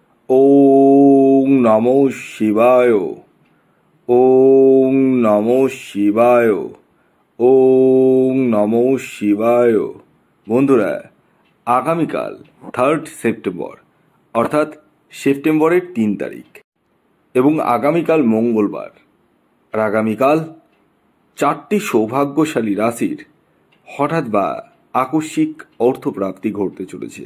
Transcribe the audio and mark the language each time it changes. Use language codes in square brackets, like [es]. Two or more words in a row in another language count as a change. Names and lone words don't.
[sa] ওং নমো শিবায়। ওং নমো শিবায়। ওং নমো শিবায়। [bn] বন্ধুরা, আগামীকাল 3 সেপ্টেম্বর অর্থাৎ সেপ্টেম্বরের 3 তারিখ এবং আগামীকাল মঙ্গলবার আর আগামীকাল 4টি সৌভাগ্যশালী রাশির হঠাৎ বা আকস্মিক অর্থপ্রাপ্তি ঘটতে চলেছে।